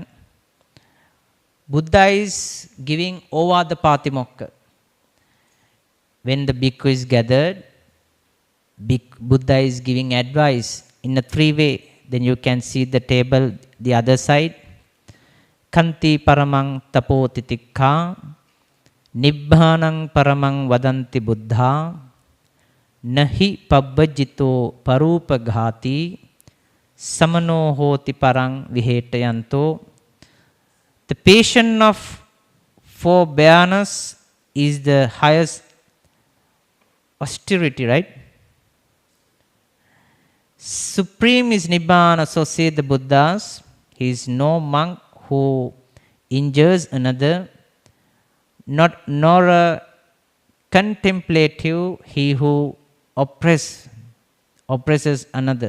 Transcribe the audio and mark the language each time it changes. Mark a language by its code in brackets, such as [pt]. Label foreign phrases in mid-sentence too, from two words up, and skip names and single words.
[en] Buddha is giving over the Patimokka. When the bhikkhu is gathered, Buddha is giving advice in a 3 way. Then you can see the table, the other side. [pi] Kanti paramang tapo titikha, nibbhanang paramang vadanti buddha, nahi pabbajito parupa ghati, samano hoti parang vihetayanto. [en] The patient of forbearance is the highest austerity, right? Supreme is Nibbana, so say the Buddhas. He is no monk who injures another, nor a contemplative he who oppresses another.